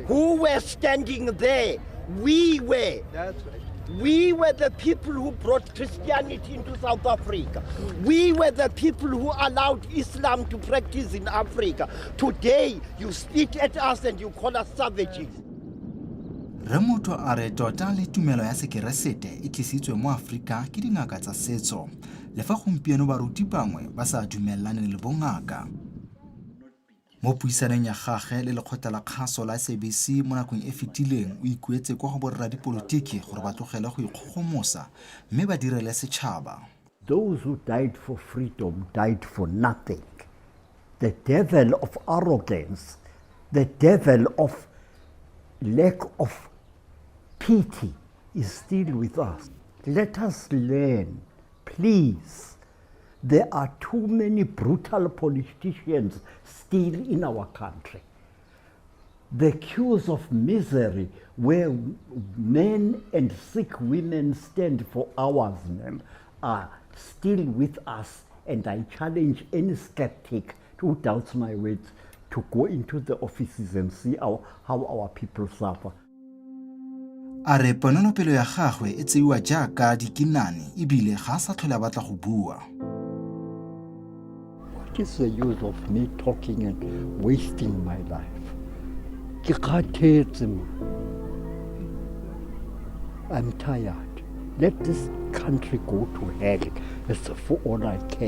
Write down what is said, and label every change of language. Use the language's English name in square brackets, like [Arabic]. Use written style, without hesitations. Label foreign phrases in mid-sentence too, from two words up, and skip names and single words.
[English] Who were standing there? We were. That's right. We were the people who brought Christianity into South Africa. We were the people who allowed Islam to practice in Africa. Today, you spit at us and you call us savages. [Tswana] Mutwa a re tota le tumelo ya sekeresete e tlisitswe mo Afrika ke dingaka tsa setso. Le fa gompieno baruti bangwe ba sa dumellane le bongaka. Mo puisaneng ya gagwe le lekgotla la kgaso la SABC mo nakong e fetileng o ikuetse kwa go borra dipolotiki gore ba tlogele go ikgogomosa mme ba direle setšhaba. [English] Those who died for freedom died for nothing. The devil of arrogance, the devil of lack of pity is still with us. Let us learn, please. There are too many brutal politicians still in our country. The queues of misery where men and sick women stand for hours are still with us, and I challenge any skeptic who doubts my words to go into the offices and see how our people suffer. [Tswana] A re ponelopele ya gagwe e tseiwa jaaka dikinane ebile ga sa tlhole a batla go bua. [English] What is the use of me talking and wasting my life? I'm tired. Let this country go to hell. That's for all I care.